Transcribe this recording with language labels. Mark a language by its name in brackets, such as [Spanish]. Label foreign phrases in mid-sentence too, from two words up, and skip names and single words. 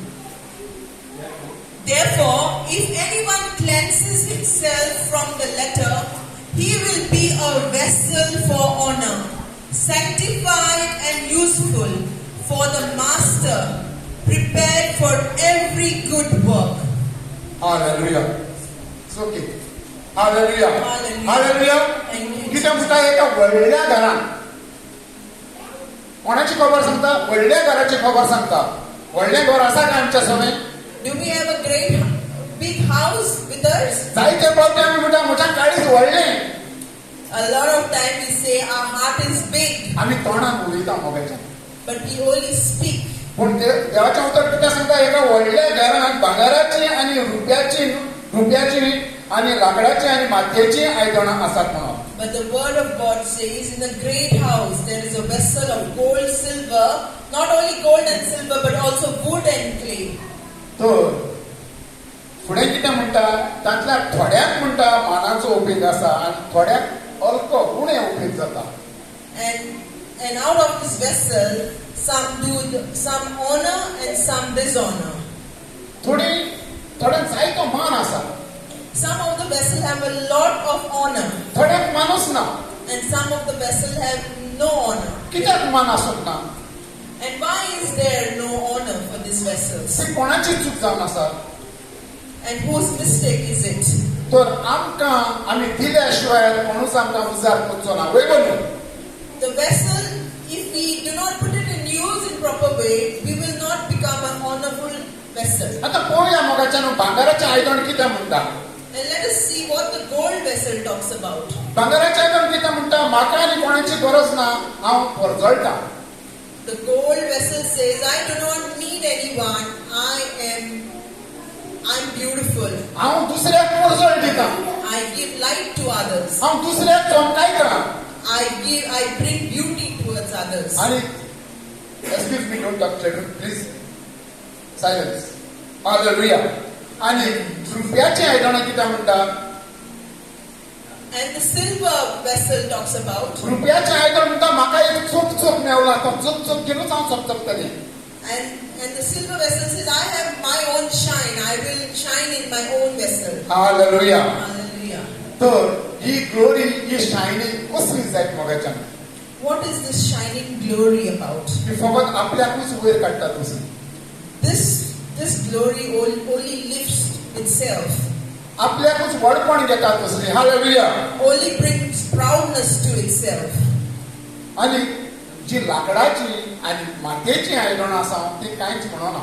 [English] Therefore, if anyone cleanses himself from the letter, he will be a vessel for honor, sanctified and useful for the master, prepared for every good work. Hallelujah. It's okay. Hallelujah. Hallelujah. Hallelujah. Thank you. [Konkani] कितें म्हणटा एका व्हडल्या घरान कोणाची खबर सांगता? व्हडल्या घराची खबर सांगता. व्हडलें घर आसा काय आमच्या समेन? [English] Do we have a great big house with us? [Konkani] जायते फावटी आमी म्हणटा म्हज्या काळीज व्हडलें. [English] A lot of time we say our heart is big, [Konkani] आमी तोंडान उलयता मोगाच्यान. [English] but we only speak. [Konkani] पूण देवाचें उतर कितें सांगता? एका व्हडल्या घरान भांगाराची आनी रुपयाची आनी लाकडाची आनी मातयेची आयदनां आसात म्हणून. [English] But the word of God says in a great house there is a vessel of gold, silver, not only gold and silver but also wood and clay. [Konkani] तर फुडें कितें म्हणटा? तांतल्या थोड्याक म्हणटा मानाचो उपेग आसा आनी थोड्याक अल्प उणें उपेग जाता. [English] And out of this vessel some honor and some dishonor. [Konkani] थोड्यांक जायतो मान आसा. [English] Some of the vessel have a lot of honor [Konkani] थोड्याक मानूच ना. [English] and some of the vessel have no honor. [Konkani] कित्याक मान आसूंक ना? [English] And why is there no honor for these vessels? [Konkani] ती कोणाची चूक जावन आसा? [English] And whose mistake is it? [Konkani] तर आमकां आमी दिल्या शिवाय कोणूच आमकां उजार करचो ना. वय बोलू. [English] The vessel, if we do not put it in use in proper way, we will not become an honorable vessel. [Konkani] आतां पळोवया मोगाच्यान भांगाराचें आयदन कितें म्हणटा. [English] And let us see what the gold vessel talks about. [Konkani] भांगाराचें आयदन कितें म्हणटा? म्हाका आनी कोणाची गरज ना, हांव परजळटा. [English] The gold vessel says, I do not need anyone. I'm beautiful. [Konkani] हांव दुसऱ्याक परजळ दिता. [English] I give light to others. [Konkani] हांव दुसऱ्याक चमकायता. [English] I bring beauty towards others. आनी excuse me, don't talk children please. Silence. Hallelujah. [Konkani] आनी रुपयाचें आयदनां कितें म्हणटा? [English] And the silver vessel talks about. [Konkani] रुपयाचें आयदन म्हणटा म्हाका एक चोप मेवला तो चोप घेवनूच हांव चमचमतलें. [English] And the silver vessel says, I have my own shine. I will shine in my own vessel. हालेलुया. Hallelujah. [Konkani] तर ही ग्लोरी, ही शायनिंग कसली जायत मोगाच्यान? [English] What is this shining glory about? [Konkani] ही फकत आपल्याकूच वयर काडटा तसली. [English] This glory only lifts itself. [Konkani] आपल्याकूच व्हडपण घेता तसली. [English] हालेलुया. Only brings proudness to itself. [Konkani] आणि जी लाकडाची आणि मातयेची आयदनां आसा ती कांयच म्हणना.